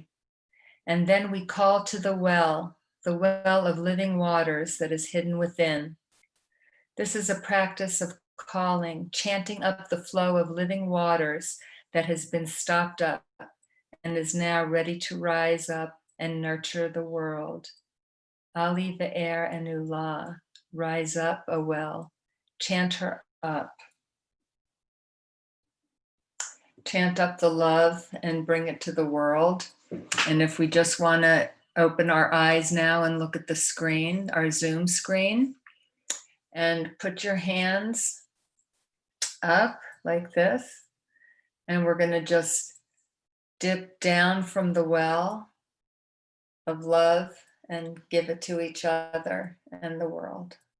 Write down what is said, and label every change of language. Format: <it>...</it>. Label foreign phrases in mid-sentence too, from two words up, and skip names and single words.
<en>And then we call to the well of living waters that is hidden within. This is a practice of calling, chanting up the flow of living waters that has been stopped up and is now ready to rise up and nurture the world.</en> <he>עֲלִי בְאֵר עֱנוּ לָהּ,</he> <en>rise up, O well, chant her up. Chant up the love and bring it to the world. And if we just want to open our eyes now and look at the screen, our Zoom screen, and put your hands up like this, and we're going to just dip down from the well of love and give it to each other and the world.</en>